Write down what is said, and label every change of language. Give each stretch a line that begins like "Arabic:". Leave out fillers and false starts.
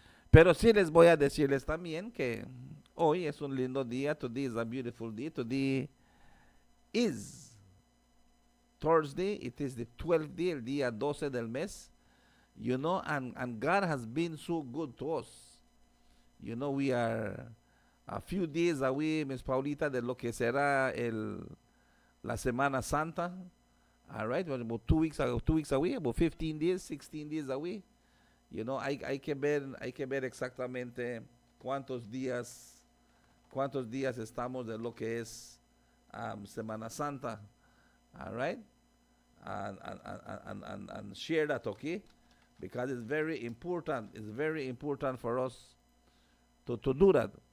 Spanish: Pero sí les voy a decirles también que hoy es un lindo día.
English: Today is a beautiful day. Today is Thursday. It is the 12th day,
Spanish: el día 12 del mes.
English: You know, and God has been so good to us. You know, we are a few days away, Miss Paulita,
Spanish: de lo que será la Semana Santa.
English: All right, well, about 2 weeks away, about 15 days, 16 days away. You know,
Spanish: hay que ver exactamente cuántos días estamos de lo que es Semana Santa.
English: All right, and share that, okay? Because it's very important. It's very important for us to do that.